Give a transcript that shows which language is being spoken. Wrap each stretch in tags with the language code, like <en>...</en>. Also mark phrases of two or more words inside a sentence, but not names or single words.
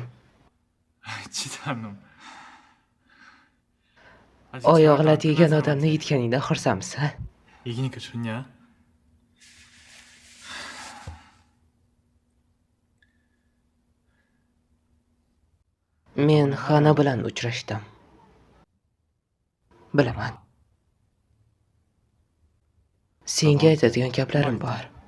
<ko>치사한 놈.</ko> <uz>Oyog'i lat yegan odamni yutganingdan xursandmisan?</uz> <ko>이기니까 좋냐?</ko> <uz>Men Xana bilan uchrashdim. Bilaman. Senga aytadigan gaplarim bor.</uz>